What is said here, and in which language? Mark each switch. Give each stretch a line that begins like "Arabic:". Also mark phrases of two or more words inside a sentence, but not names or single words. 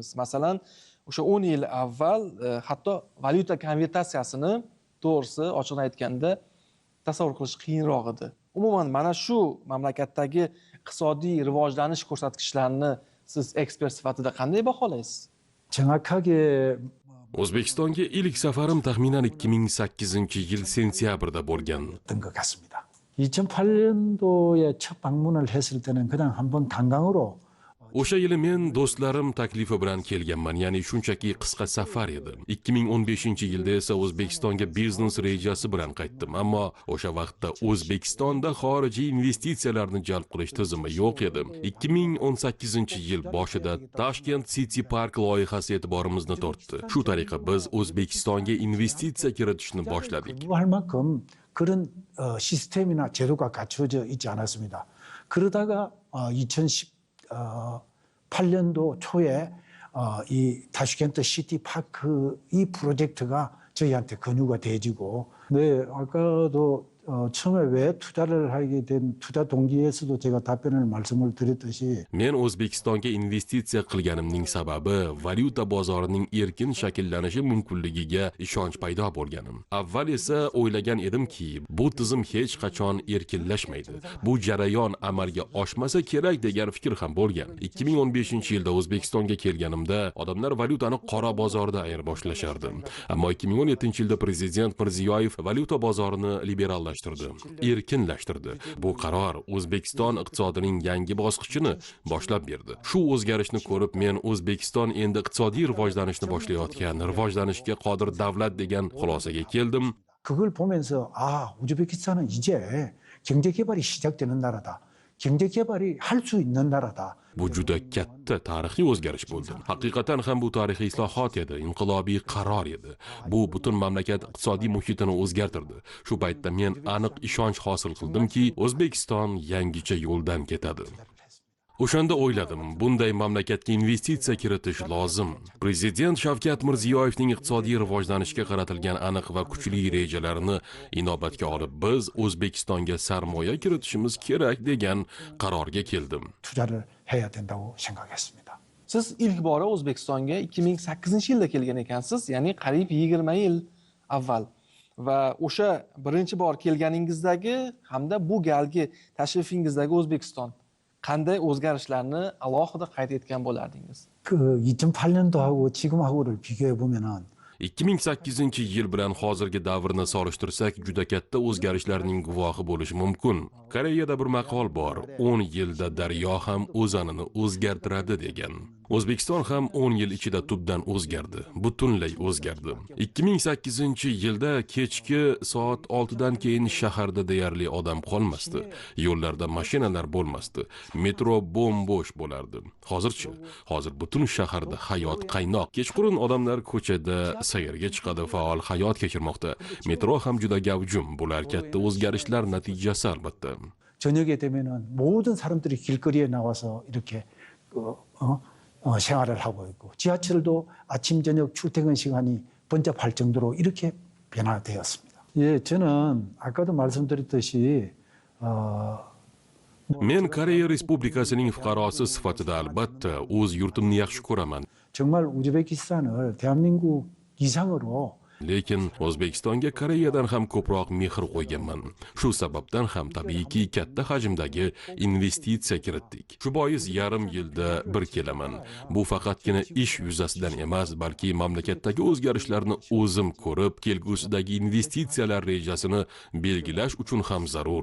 Uzbek: Masalan, o'sha 10 yil avval hatto valyuta konvertatsiyasini to'g'risi ochiqni aytganda tasavvur qilish qiyinroq edi. Umuman mana shu mamlakatdagi iqtisodiy rivojlanish ko'rsatkichlarini siz ekspert sifatida qanday baholaysiz?
Korean: 정확하게
Uzbek: O'zbekistonga ilk safarim taxminan 2008-yil sentyabrda bo'lgan.
Korean: 것 같습니다. 2008년도에 첫 방문을 했을 때는 그냥 한번 관광으로
Uzbek: O'sha yili men do'stlarim taklifi bilan kelganman, ya'ni shunchaki qisqa safar edi. 2015-yilda esa O'zbekistonga biznes rejasi bilan qaytdim, ammo o'sha vaqtda O'zbekistonda xorijiy investitsiyalarni jalb qilish tizimi yo'q edi. 2018-yil boshida Tashkent City Park loyihasi e'tiborimizni tortdi. Shu tariqa biz O'zbekistonga investitsiya kiritishni boshladik.
Korean: 할 만큼 그런 시스템이나 제도가 갖춰져 있지 않았습니다. 그러다가 2018년도 초에 이 타슈켄트 시티 파크 이 프로젝트가 저희한테 권유가 돼지고, 네, 아까도 처음에 왜 투자를 하게 된 투자 동기에서도 제가 답변을 말씀을 드렸듯이
Uzbek: Men O'zbekistonga investitsiya qilganimning sababi valyuta bozorining erkin shakllanishi mumkinligiga ishonch paydo bo'lganim. Avval esa o'ylagan edimki, bu tizim hech qachon erkinlashmaydi. Bu jarayon amalga oshmasa kerak degan fikr ham bo'lgan. 2015-yilda O'zbekistonga kelganimda odamlar valyutani qora bozorda ayir boshlashardi. Ammo 2017-yilda Prezident Mirziyoyev valyuta bozorini liberallashtirdi. Erkinlashtirdi. Bu qaror O'zbekiston iqtisodining yangi bosqichini boshlab berdi. Shu o'zgarishni ko'rib men O'zbekiston endi iqtisodiy rivojlanishni boshlayotgan, rivojlanishga qodir davlat degan xulosaga keldim.
Korean: 그걸 보면서 우즈베키스탄은 이제 경제 개발이 시작되는 나라다. 경제 개발이 할 수 있는 나라다.
Uzbek: Bu juda katta tarixiy o'zgarish bo'ldi. Haqiqatan ham bu tarixiy islohot edi, inqilobiy qaror edi. Bu butun mamlakat iqtisodiy muhitini o'zgartirdi. Shu paytda men aniq ishonch hosil qildimki, O'zbekiston yangicha yo'ldan ketadi. O'shanda o'yladim, bunday mamlakatga investitsiya kiritish lozim. Prezident Shavkat Mirziyoyevning iqtisodiy rivojlanishga qaratilgan aniq va kuchli rejalarini inobatga olib, biz O'zbekistonga sarmoya kiritishimiz kerak degan qarorga keldim.
Korean: 투자를 해야 된다고 생각했습니다.
Uzbek: Siz ilk bora O'zbekistonga 2008-yilda kelgan ekansiz, ya'ni qariyb 20 yil avval. Va o'sha birinchi bor kelganingizdagi hamda bu galgi tashrifingizdagi O'zbekiston qanday o'zgarishlarni alohida qayd etgan bo'lardingiz?
Korean: 그 2008년도하고 지금하고를 비교해 보면은
Uzbek: 2008-yil bilan hozirgi davrni solishtirsak, juda katta o'zgarishlarning guvohi bo'lishi mumkin. Koreyada bir maqol bor: 10 yilda daryo ham o'zanini o'zgartiradi degan. O'zbekiston ham 10 yil ichida tubdan o'zgardi, butunlay o'zgardi. 2008-yilda kechki soat 6 dan keyin shaharda deyarli odam qolmasdi. Yo'llarda mashinalar bo'lmasdi. Metro bo'm-bo'sh bo'lardi. Hozirchi, hozir butun shaharda hayot qaynoq. Kechqurun odamlar ko'chada sayrga chiqadi, faol hayot kechirmoqda. Metro ham juda gavjum. Bular katta o'zgarishlar natijasi albatta.
Korean: 저녁에 되면은 모든 사람들이 길거리에 나와서 이렇게 생활을 하고 있고, 지하철도 아침 저녁 출퇴근 시간이 번잡할 정도로 이렇게 변화되었습니다. 예, 저는 아까도 말씀드렸듯이
Uzbek: Men Koreya Respublikasining fuqarosi sifatida albatta o'z yurtimni yaxshi ko'raman.
Korean: 정말 우즈베키스탄을 대한민국 이상으로
Uzbek: Lekin O'zbekistonga Koreyadan ham ko'proq mehr qo'yganman. Shu sababdan ham tabiiyki katta hajmdagi investitsiya kiritdik. Shu bois yarim yilda bir kelaman. Bu faqatgina ish yuzasidan emas, balki mamlakatdagi o'zgarishlarni o'zim ko'rib, kelgusidagi investitsiyalar rejasini belgilash uchun ham zarur.